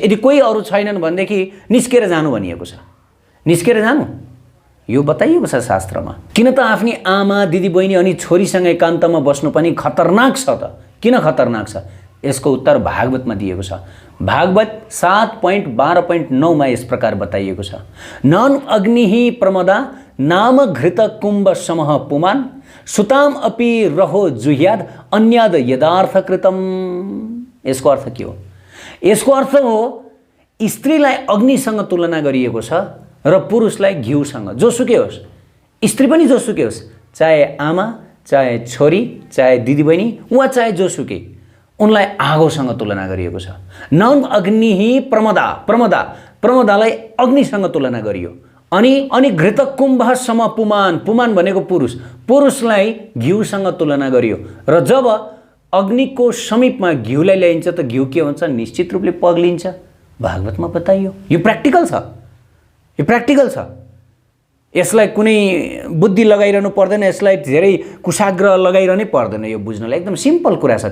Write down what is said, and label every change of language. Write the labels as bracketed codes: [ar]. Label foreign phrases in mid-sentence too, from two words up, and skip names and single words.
[ne] यदि कोही अरू छैनन् भनेदेखि निस्केर जानु भनिएको छ, निस्केर जानु यो बताइएको छ शास्त्रमा। किन त आफ्नी आमा, दिदी, बहिनी अनि छोरीसँग एकान्तमा बस्नु पनि खतरनाक छ त। किन खतरनाक छ? यसको उत्तर भागवतमा दिएको छ। [sa] भागवत 7.12.9 [ne] यस प्रकार बताइएको छ, [sa] नन अग्निहि प्रमदा नाम घृत कुम्भ समह पुमान सुताम अपि रहो जुह्याद अन्याद यदार्थ कृतम। [ne] यसको अर्थ के हो? यसको अर्थ हो स्त्रीलाई अग्निसँग तुलना गरिएको छ र पुरुषलाई घिउसँग। जोसुकै होस्, स्त्री पनि जोसुकै होस्, चाहे आमा, चाहे छोरी, चाहे दिदीबहिनी वा चाहे जोसुकै, उनलाई आगोसँग तुलना गरिएको छ। [sa] नन अग्निहि प्रमदा, [ne] प्रमदालाई अग्निसँग तुलना गरियो। अनि [sa] घृत कुम्भ सम पुमान, [ne] पुमान भनेको पुरुषलाई घिउसँग तुलना गरियो। र जब अग्निको समीपमा घिउलाई ल्याइन्छ त घिउ के हुन्छ? निश्चित रूपले पग्लिन्छ। भागवतमा बताइयो। यो प्र्याक्टिकल छ, यो प्र्याक्टिकल छ। यसलाई कुनै बुद्धि लगाइरहनु पर्दैन, यसलाई धेरै कुशाग्रह लगाइरहनै पर्दैन, यो बुझ्नलाई एकदम सिम्पल कुरा छ।